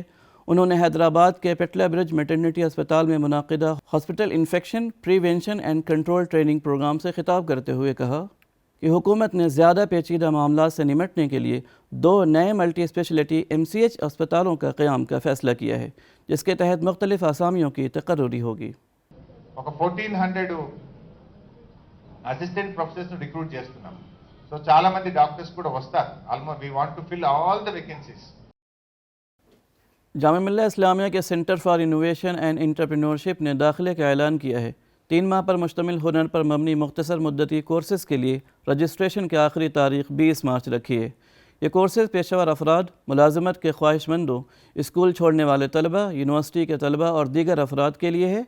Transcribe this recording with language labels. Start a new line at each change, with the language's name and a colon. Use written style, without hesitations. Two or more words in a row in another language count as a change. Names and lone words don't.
Urdu: انہوں نے حیدرآباد کے پیٹلا برج میٹرنٹی اسپتال میں منعقدہ
English: hospital infection prevention and control training program
Urdu: سے خطاب کرتے ہوئے کہا کہ حکومت نے زیادہ پیچیدہ معاملات سے نمٹنے کے لیے 2 نئے
English: multi speciality
Urdu: MCH اسپتالوں کا قیام کا فیصلہ کیا ہے، جس کے تحت مختلف اسامیوں کی تقرری ہوگی۔
English: 1400 assistant professors recruit చేస్తున్నాం.
Telugu: సో చాలా మంది డాక్టర్స్ కూడా వస్తారు.
English: almost we want to fill all the vacancies.
Urdu: جامعہ ملیہ اسلامیہ کے سینٹر فار انوویشن اینڈ انٹرپرینورشپ نے داخلے کا اعلان کیا ہے۔ 3 ماہ پر مشتمل ہنر پر مبنی مختصر مدتی کورسز کے لیے رجسٹریشن کی آخری تاریخ 20 مارچ رکھی ہے۔ یہ کورسز پیشہ ور افراد، ملازمت کے خواہش مندوں، اسکول چھوڑنے والے طلبہ، یونیورسٹی کے طلبہ اور دیگر افراد کے لیے ہے۔